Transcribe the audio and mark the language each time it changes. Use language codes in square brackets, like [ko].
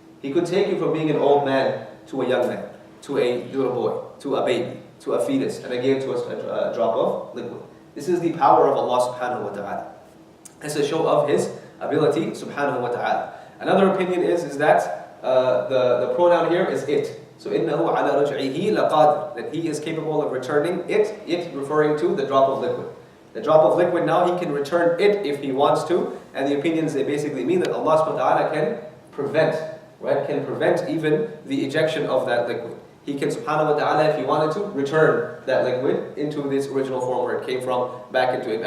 [en] He could take you from being an old man to a young man, to a little boy, to a baby, to a fetus, and again to a drop of liquid. This is the power of Allah subhanahu wa ta'ala. It's a show of His ability subhanahu wa ta'ala. Another opinion is that the pronoun here is it. So [ar] إِنَّهُ عَلَى رَجْعِهِ لَقَادِرٌ. [en] That He is capable of returning it referring to the drop of liquid. The drop of liquid now, He can return it if He wants to. And the opinions, they basically mean that Allah subhanahu wa ta'ala can prevent even the ejection of that liquid. He can subhanahu wa ta'ala, if He wanted to, return that liquid into this original form where it came from, back into it.